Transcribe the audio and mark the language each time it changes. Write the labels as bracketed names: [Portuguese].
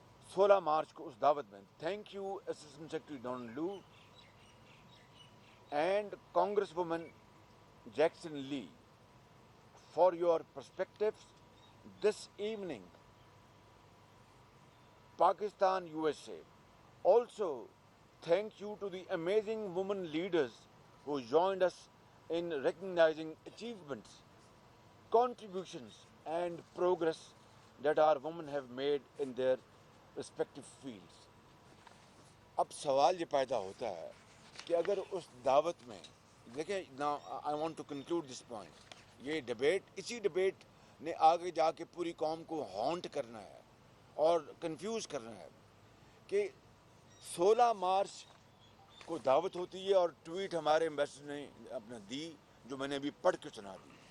[Urdu] 16 مارچ کو اس دعوت میں، [English] Thank you assistant secretary Don Lu and congresswoman Jackson Lee for your perspectives this evening. Pakistan, USA. Also, thank you to the amazing women leaders who joined us in recognizing achievements, contributions, and progress that our women have made in their respective fields. [Urdu] اب سوال یہ پیدا ہوتا ہے کہ اگر اس دعوت میں دیکھیں نا [English] I want to conclude this point. [Urdu] یہ ڈبیٹ اسی ڈبیٹ نے آگے جا کے پوری قوم کو ہانٹ کرنا ہے اور کنفیوز کرنا ہے کہ 16 مارچ کو دعوت ہوتی ہے اور ٹویٹ ہمارے ایمبیسڈر نے اپنا دی جو میں نے ابھی پڑھ کے سنا دی,